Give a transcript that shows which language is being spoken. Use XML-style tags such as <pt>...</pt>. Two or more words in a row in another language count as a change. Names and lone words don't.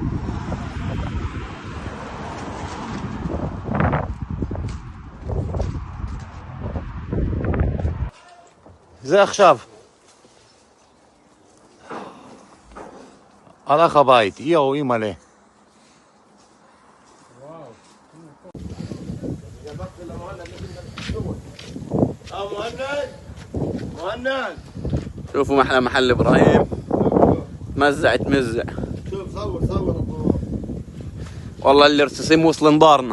<he>זה עכשיו הלך הבית, יאו אימא'לה.</he> <ar>مهند شوفوا محل ابراهيم مزع تمزع. شوف صور والله الرصاصين وصل انظارنا.</ar>